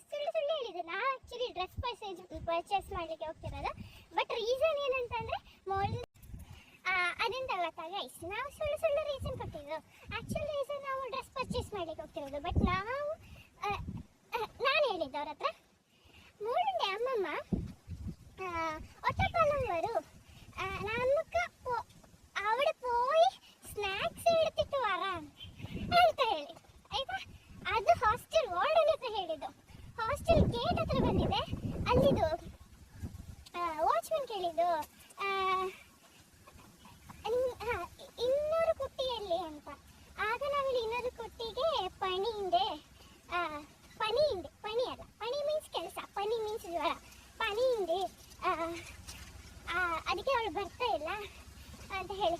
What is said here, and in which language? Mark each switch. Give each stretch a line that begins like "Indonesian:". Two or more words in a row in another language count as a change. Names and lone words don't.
Kannada: ನಾವು
English: actually dress purchase
Kannada: ಮಾಡಲಿಕ್ಕೆ ಹೋಗ್ತಿರೋದು.
English: but reason
Kannada: ಏನಂತಂದರೆ ಮೋಲ್ಡ್ ಅದೆಂತ ಗೊತ್ತಾ ಗೈಸ್, ನಾವು ಸುಳ್ಳು ರೀಸನ್ ಕೊಟ್ಟಿದ್ದು.
English: actual reason
Kannada: ನಾವು
English: dress purchase
Kannada: ಮಾಡಲಿಕ್ಕೆ ಹೋಗ್ತಿರೋದು. ಬಟ್ ನಾನು ಹೇಳಿದ್ದು ಅವ್ರ ಹತ್ರ
Malayalam: മൂടിൻ്റെ അമ്മമ്മ ഒറ്റപ്പാലം വരൂ, നമുക്ക് അവിടെ പോയി സ്നാക്സ് എടുത്തിട്ട് വരാം
Kannada: ಅಂತ ಹೇಳಿ ಆಯ್ತಾ. ಅದು
English: hostel warden
Kannada: ಹತ್ರ ಹೇಳಿದ್ದು.
English: hostel gate
Kannada: ಹತ್ರ ಬಂದಿದೆ, ಅಲ್ಲಿದು ವಾಚ್ಮನ್ ಕೇಳಿದ್ದು 200 ಕುಟ್ಟಿಯಲ್ಲಿ ಅಂತ. ಆಗ ನಾವಿಲ್ಲಿ 200 ಕುಟ್ಟಿಗೆ ಪಣಿ ಅಲ್ಲ, ಪಣಿ ಮೀನ್ಸ್ ಕೆಲಸ, ಪಣಿ ಮೀನ್ಸ್ ಜ್ವರ, ಪಣಿ ಹಿಂದೆ ಅದಕ್ಕೆ ಅವಳು ಬರ್ತಾ ಇಲ್ಲ ಅಂತ ಹೇಳಿ.